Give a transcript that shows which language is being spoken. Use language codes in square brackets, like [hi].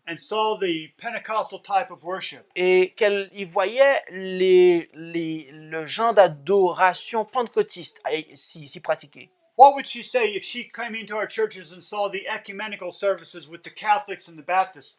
[en] And saw the Pentecostal type of worship? [fr] et qu'elle y voyait le genre d'adoration pentecôtiste si pratiqué? [en] What would she say if she came into our churches and saw the ecumenical services with the Catholics and the Baptists